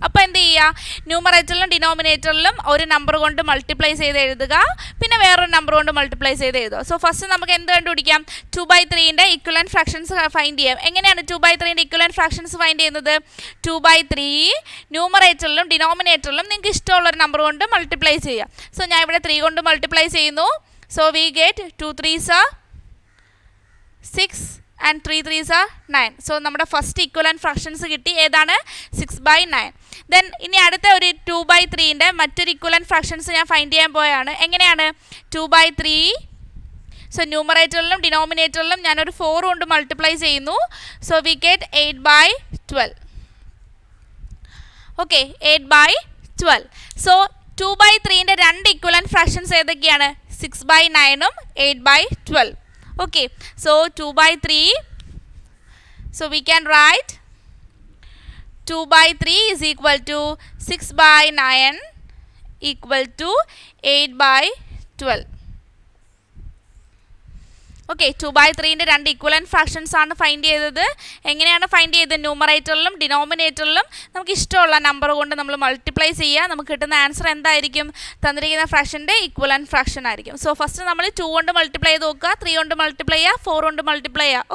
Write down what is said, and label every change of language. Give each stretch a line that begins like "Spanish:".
Malayalam: അപ്പോൾ എന്ത് ചെയ്യുക, ന്യൂമറേറ്ററിലും ഡിനോമിനേറ്ററിലും ഒരു നമ്പർ കൊണ്ട് മൾട്ടിപ്ലൈ ചെയ്ത് എഴുതുക, പിന്നെ വേറൊരു നമ്പർ കൊണ്ട് മൾട്ടിപ്ലൈ ചെയ്ത് എഴുതുക. സോ ഫസ്റ്റ് നമുക്ക് എന്ത് കണ്ടുപിടിക്കാം, 2/3ൻ്റെ ഇക്വലൻറ്റ് ഫ്രാക്ഷൻസ് ഫൈൻഡ് ചെയ്യാം. എങ്ങനെയാണ് 2/3ൻ്റെ ഇക്വലൻറ്റ് ഫ്രാക്ഷൻസ് ഫൈൻഡ് ചെയ്യുന്നത്? 2/3 ന്യൂമറേറ്ററിലും ഡിനോമിനേറ്ററിലും നിങ്ങൾക്ക് ഇഷ്ടമുള്ളൊരു നമ്പർ കൊണ്ട് മൾട്ടിപ്ലൈ ചെയ്യുക. സോ ഞാൻ ഇവിടെ 3 കൊണ്ട് മൾട്ടിപ്ലൈ ചെയ്യുന്നു.
English: So we get 2 3s are 6 and 3 3s are 9.
Malayalam: So നമ്മുടെ ഫസ്റ്റ് ഇക്വലൻറ്റ് ഫ്രാക്ഷൻസ് കിട്ടി, ഏതാണ്? 6/9. ദെൻ ഇനി അടുത്ത ഒരു 2/3ൻ്റെ മറ്റൊരു ഇക്വലൻറ്റ് ഫ്രാക്ഷൻസ് ഞാൻ ഫൈൻഡ് ചെയ്യാൻ പോയാണ്. എങ്ങനെയാണ്? 2/3, സോ ന്യൂമറേറ്ററിലും ഡിനോമിനേറ്ററിലും ഞാനൊരു 4 കൊണ്ട് മൾട്ടിപ്ലൈ ചെയ്യുന്നു.
English: So we get 8/12.
Malayalam: Okay, 8/12. So 2/3ൻ്റെ 2 equivalent fractions ഏതൊക്കെയാണ്? 6/9ഉം 8/12.
English: Okay, so 2/3, so we can write 2/3 is equal to 6/9 equal to 8/12.
Malayalam: Okay, 2/3ൻ്റെ 2 equivalent fractions ആണ് ഫൈൻഡ് ചെയ്തത്. എങ്ങനെയാണ് ഫൈൻഡ് ചെയ്തത്? ന്യൂമറേറ്ററിലും ഡിനോമിനേറ്ററിലും നമുക്ക് ഇഷ്ടമുള്ള നമ്പർ കൊണ്ട് നമ്മൾ മൾട്ടിപ്ലൈ ചെയ്യുക. നമുക്ക് കിട്ടുന്ന ആൻസർ എന്തായിരിക്കും? തന്നിരിക്കുന്ന ഫ്രാക്ഷൻ്റെ ഇക്വലൻറ്റ് ഫ്രാക്ഷൻ ആയിരിക്കും. സോ ഫസ്റ്റ് നമ്മൾ 2 കൊണ്ട് മൾട്ടിപ്ലൈ ചെയ്ത് നോക്കുക, 3 കൊണ്ട് മൾട്ടിപ്ലൈ ചെയ്യുക, 4 കൊണ്ട് മൾട്ടിപ്ലൈ ചെയ്യുക.